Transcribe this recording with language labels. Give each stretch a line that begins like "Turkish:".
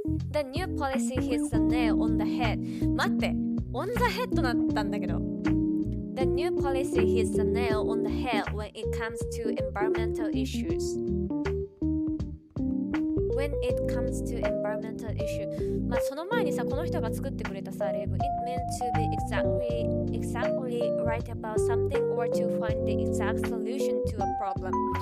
English: The new policy hits the nail on the head.
Japanese: 待って、
English: on the head
Japanese: だったんだけど。
English: The new policy hits the nail on the head when it comes to environmental issues. When it comes to environmental issue.
Japanese: まあその前にさ、この人が作ってくれたさ、例文
English: It meant to be exactly right about something or to find the exact solution to a problem.